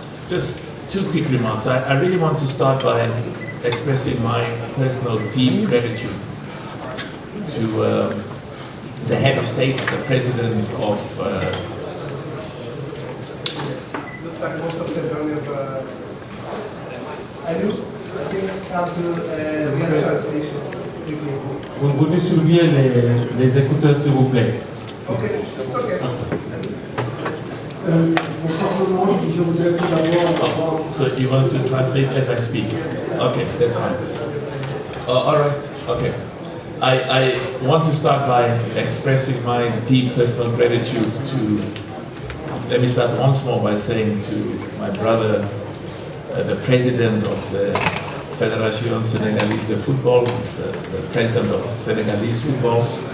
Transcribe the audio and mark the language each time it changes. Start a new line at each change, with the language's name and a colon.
English: Just two quick remarks. I really want to start by expressing my personal deep gratitude to the head of state, the president of... Looks like most of them don't have... I think have to real translation.
French: Vous distribuez les écouteurs, s'il vous plaît.
English: Okay, it's okay.
French: Bonsoir tout le monde, je voudrais tout d'abord...
English: So you want to translate as I speak? Okay, that's fine. All right, okay. I want to start by expressing my deep personal gratitude to... Let me start once more by saying to my brother, the president of the Fédération Sénégalaise de Football, the president of Senegalese football,